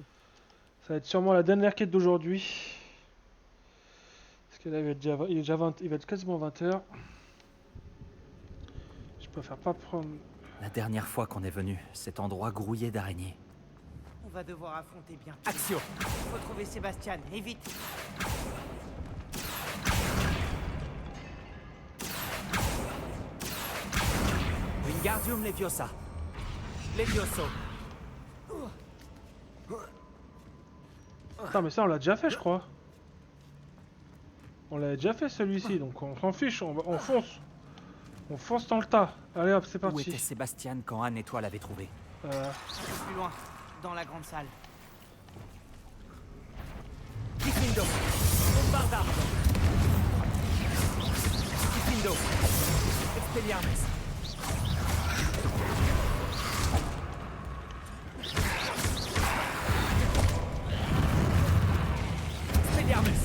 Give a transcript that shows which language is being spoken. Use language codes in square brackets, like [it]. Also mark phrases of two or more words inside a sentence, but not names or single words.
[fr] Ça va être sûrement la dernière quête d'aujourd'hui. Parce que là, il va être quasiment 20h. Je préfère pas prendre... La dernière fois qu'on est venu, cet endroit grouillait d'araignées. On va devoir affronter bientôt. Action! Faut trouver Sébastien, et vite! Wingardium Leviosa. Levioso. Attends, mais ça, on l'a déjà fait, je crois. On l'avait déjà fait, celui-ci, donc on s'en fiche, on fonce. On fonce dans le tas. Allez hop, c'est parti. Où était Sébastien quand Anne et toi l'avez trouvé? Un peu plus loin, dans la grande salle. Diffindo. Bombarda. Diffindo. Expelliarmus. Expelliarmus.